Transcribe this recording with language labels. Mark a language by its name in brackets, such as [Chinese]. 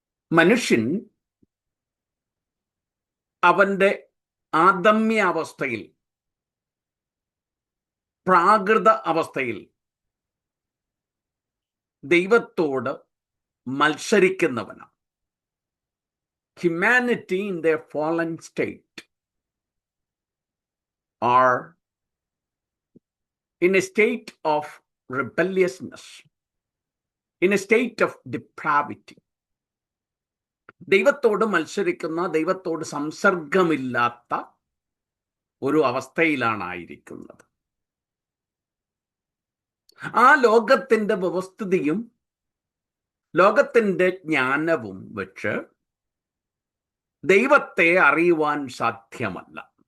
[Malayalam] മനുഷ്യൻ അവന്റെ ആദമ്യ അവസ്ഥയിൽ, പ്രാകൃത അവസ്ഥയിൽ ദൈവത്തോട് മത്സരിക്കുന്നവനാണ്. [English] Humanity in their fallen state are in a state of rebelliousness, in a state of depravity. [Malayalam] ദൈവത്തോട് മത്സരിക്കുന്ന, ദൈവത്തോട് സംസർഗമില്ലാത്ത ഒരു അവസ്ഥയിലാണ് ആയിരിക്കുന്നത്. ആ ലോകത്തിന്റെ വ്യവസ്ഥിതിയും ലോകത്തിന്റെ ജ്ഞാനവും വെച്ച് ദൈവത്തെ അറിയുവാൻ സാധ്യമല്ല.